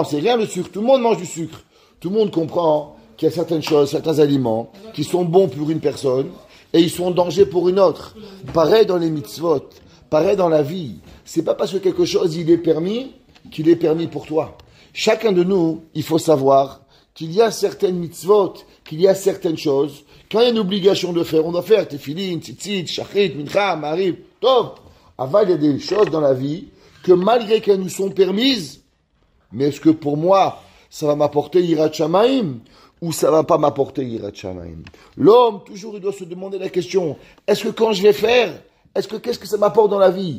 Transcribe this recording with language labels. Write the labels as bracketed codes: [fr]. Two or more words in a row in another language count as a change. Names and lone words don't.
[fr] C'est rien le sucre, tout le monde mange du sucre. Tout le monde comprend qu'il y a certaines choses, certains aliments qui sont bons pour une personne et ils sont en danger pour une autre. Pareil dans les mitzvot, pareil dans la vie. C'est pas parce que quelque chose il est permis qu'il est permis pour toi. Chacun de nous, il faut savoir qu'il y a certaines mitzvot, qu'il y a certaines choses, quand il y a une obligation de faire, on doit faire [he] תפילין, ציצית, שחרית, מנחה, מעריב, טוב. [fr] Avant, il y a des choses dans la vie que malgré qu'elles nous sont permises, mais est-ce que pour moi, ça va m'apporter [he] יראת שמים [fr] ou ça va pas m'apporter [he] יראת שמים? [fr] L'homme, toujours, il doit se demander la question, est-ce que quand je vais faire, qu'est-ce que ça m'apporte dans la vie?